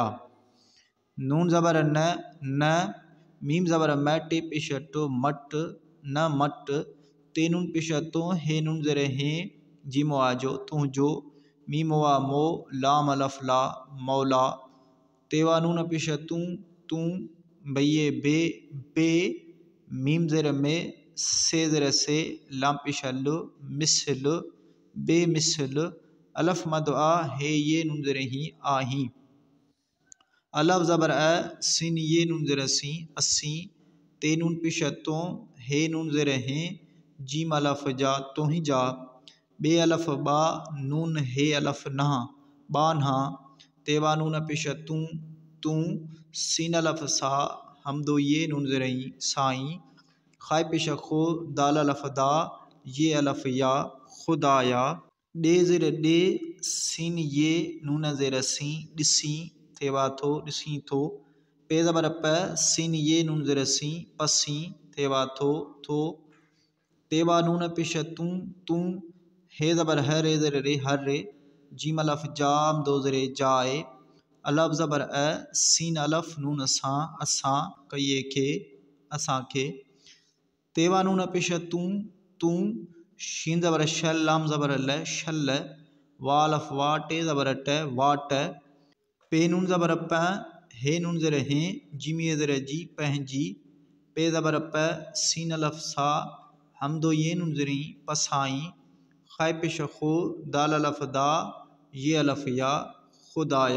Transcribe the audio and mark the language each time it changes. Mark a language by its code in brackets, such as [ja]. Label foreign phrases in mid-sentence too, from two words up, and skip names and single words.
[sd] नून ज़बर न, न, मीम ज़बर म, टे पेश टो, मट, न मट, ते नून पेश तो, हे नून ज़र हे, जीमो आजो, तू जो, मीम वा मो, लाम अलफ ला, मौला, तेवा नून पेश तूं, तूं, बये बे, बे, मीम ज़र में, से ज़र से, लाम पेश लो, मिसल, बे मिसल, अलफ मद आ, हे ये नून ज़र ही, आही, अलफ ज़बर अ, सीन ये नून ज़र सी, अस्सी, ते नून पेश तो, हे नून ज़र हैं, जीम अलफ जा, तो ही जा, बे अलफ बा, नून हे अलफ नहा, बान्हा, तेवा नून पेश तूं, तूं, सीन अलफ सा, हमदो ये नून ज़रई, साई, खाए पेश खो, दाल अलफ दा, ये अलफ या, खुदाया। डे ज़र डे, सीन ये नून ज़र सी, डिसी, तेवा थो, डिसी थो, पे ज़बर प, सीन ये नून ज़र सी, पसी, तेवा थो, थो, तेवा नून पेश तूं, तूं, हे ज़बर है, रे ज़र रे, हर रे, जीम अलफ जाम, दो ज़रे जाए, अलफ ज़बर अ, सीन अलफ नून सां, असां, कये के, असां के, तेवा नून पेश तूं, तूं, शीन ज़बर शल, लाम ज़बर ल, शल, वा अलफ वा, टे ज़बर ट, वाट, पे नून ज़बर प, हे नून ज़र हैं, जीम ये ज़र जी, पंहिंजी, पे ज़बर प, सीन अलफ सा, हमदो ये नून ज़रई, पसाई, खाए पेश खो, दाल अलफ दा, ये अलफ या, खुदाया।